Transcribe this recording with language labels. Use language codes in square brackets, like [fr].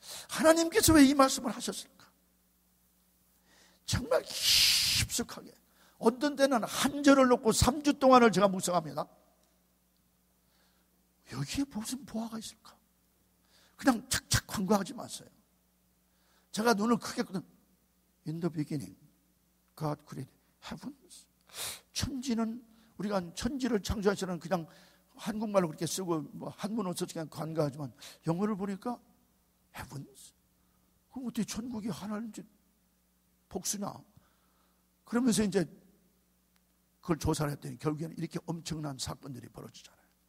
[ko] 하나님께서 왜 이 말씀을 하셨을까? 정말 깊숙하게. 어떤 때는 한 절을 놓고 3주 동안을 제가 묵상합니다. 여기에 무슨 보화가 있을까? 그냥 착착 광고하지 마세요. 제가 눈을 크게 뜨면 [en] In the beginning God created heavens. [ko] 천지는 우리가 천지를 창조하시는 그냥 한국말로 그렇게 쓰고 한문으로 써서 그냥 간과하지만 영어를 보니까 heavens. 그럼 어떻게 천국이 하나인지 복수냐? 그러면서 이제 그걸 조사를 했더니 결국에는 이렇게 엄청난 사건들이 벌어지잖아요.